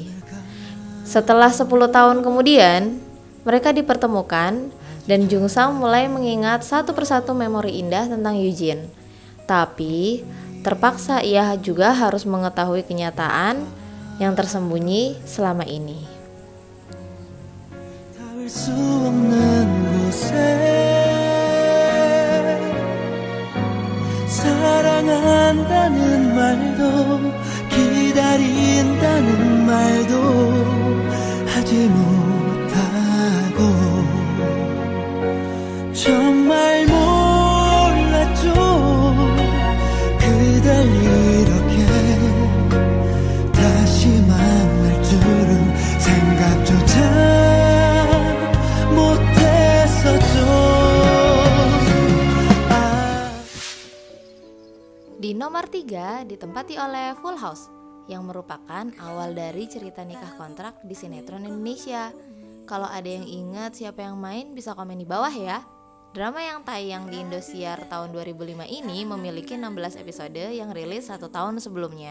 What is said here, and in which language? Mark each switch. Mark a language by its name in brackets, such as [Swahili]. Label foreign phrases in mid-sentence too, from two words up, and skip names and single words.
[Indonesian] Setelah 10 tahun kemudian, mereka dipertemukan dan Jung Sang mulai mengingat satu persatu memori indah tentang Eugene. Tapi, terpaksa ia juga harus mengetahui kenyataan yang tersembunyi selama ini. [Korean] 사랑한다는 말도 기다린다는 말도 하지 못하고 정말 몰랐죠 그댈 이렇게 다시 만날 줄은 생각조차 못했었죠. [Indonesian] Di nomor 3 ditempati oleh Full House yang merupakan awal dari cerita nikah kontrak di sinetron Indonesia. Kalau ada yang ingat siapa yang main bisa komen di bawah ya. Drama yang tayang di Indosiar tahun 2005 ini memiliki 16 episode yang rilis 1 tahun sebelumnya.